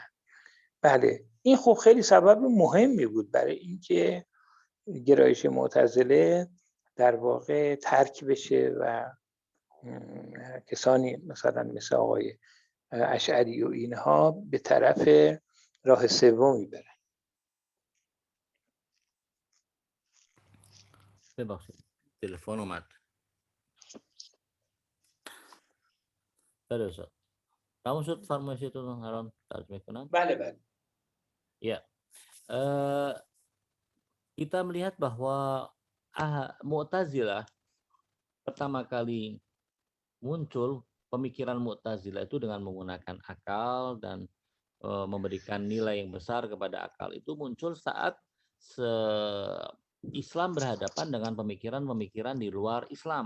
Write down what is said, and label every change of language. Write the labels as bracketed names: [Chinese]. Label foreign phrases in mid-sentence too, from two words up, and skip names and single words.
[Persian] بله این خب خیلی سبب مهمی بود برای اینکه گرایش معتزله در واقع ترک بشه و کسانی مثلا مثل آقای اشعری و اینها به طرف راه سومی برن. ببخشید تلفن اومد. بله استاد. تمام شد فرمایشتون الان ترجمه کنم؟ بله. [Indonesian] Ya. Kita melihat bahwa Mu'tazilah pertama kali muncul, pemikiran Mu'tazilah itu dengan menggunakan akal dan memberikan nilai yang besar kepada akal itu muncul saat Islam berhadapan dengan pemikiran-pemikiran di luar Islam.